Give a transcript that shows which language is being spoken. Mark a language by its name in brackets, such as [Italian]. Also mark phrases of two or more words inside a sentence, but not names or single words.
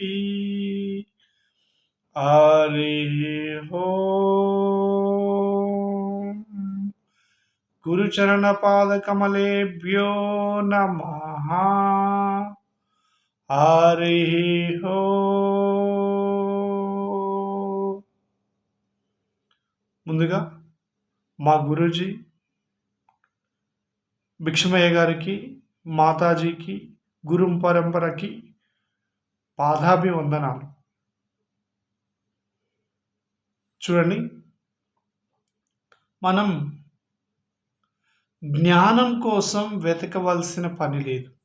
[Sanskrit] हरि ओम। गुरुचरण पाद कमलेभ्यो नमः। हरि ओम। [Telugu] ముందుగా మా గురూజీ భిక్షమయ్య గారికి, మాతాజీకి, గురు పరంపరకి పాదాభివందనాలు. చూడండి, మనం జ్ఞానం కోసం వెతకవలసిన పని లేదు.